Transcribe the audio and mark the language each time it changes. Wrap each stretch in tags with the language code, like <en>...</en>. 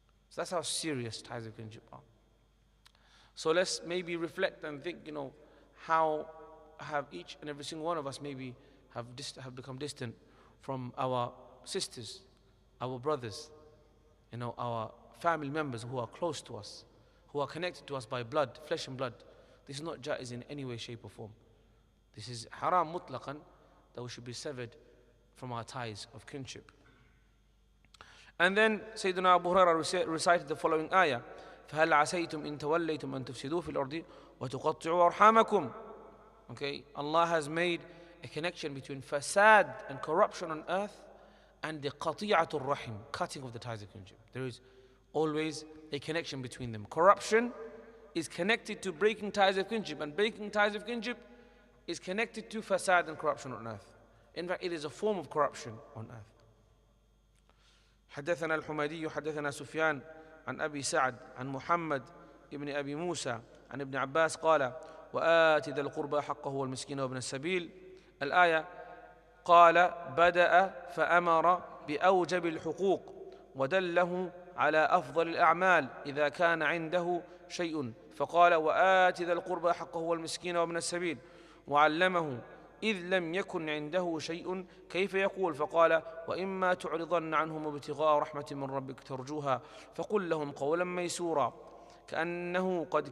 <en>So that's how serious ties of kinship are. So let's maybe reflect and think, how have each and every single one of us maybe have become distant from our sisters, our brothers, our family members who are close to us, who are connected to us by blood, flesh and blood. This is not jaiz in any way, shape or form. This is haram mutlaqan, that we should be severed from our ties of kinship. And then Sayyidina Abu Hurairah recited the following ayah,</en> <ar>فَهَلْ عَسَيْتُمْ إِن تَوَلَّيْتُمْ أَن تُفْسِدُوا فِي الْأَرْضِ وَتُقَطِّعُوا أَرْحَامَكُمْ.</ar> <en>Okay, Allah has made a connection between fasad and corruption on earth and the qati'atul rahim, cutting of the ties of kinship. There is always a connection between them. Corruption is connected to breaking ties of kinship, and breaking ties of kinship is connected to fasad and corruption on earth. In fact, it is a form of corruption on earth.</en> <ar>حدثنا الحميدي حدثنا سفيان عن أبي سعد عن محمد ابن أبي موسى عن ابن عباس قال وآت ذا القربى حقه والمسكين وابن السبيل. الآية قال بدأ فأمر بأوجب الحقوق ودله على أفضل الأعمال إذا كان عنده شيء، فقال وآت ذا القربى حقه والمسكين وابن السبيل، وعلمه إذ لم يكن عنده شيء كيف يقول، فقال وإما تعرضن عنهم ابتغاء رحمة من ربك ترجوها فقل لهم قولا ميسورا كأنه</ar>